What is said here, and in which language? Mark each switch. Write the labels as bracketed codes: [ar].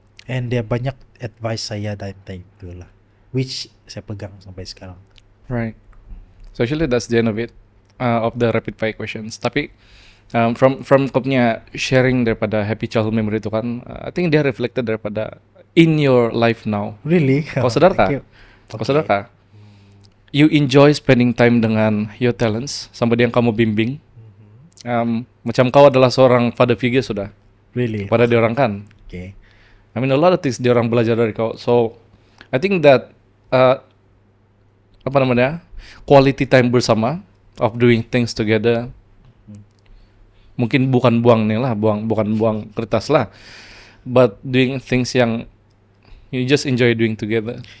[ms] And dia banyak advice saya dari time tu lah, [en] which [ms] saya pegang sampai sekarang. [en] Right. So actually that's the end of it, of the rapid fire questions. Tapi from [ms] kau punya [en] sharing daripada happy childhood memory [ms] itu kan, [en] I think [ms] dia [en] reflected daripada in your life now. Really? [ms] Kau sadar kah? Kau sadar kah? [en] You enjoy spending time [ms] dengan [en] your talents [ms] sampai yang kamu bimbing. Macam kau adalah seorang father figure sudah. [en] Really? [ms] Pada diorang kan. [en] Okay. I mean a lot of things [ms] diorang belajar dari kau. [en] So I think that [ms] apa namanya, [en] quality time [ms] bersama [en] of doing things together. [ms] Mungkin bukan bukan buang kertas lah, [en] but doing things [ms] yang [en] you just enjoy doing together.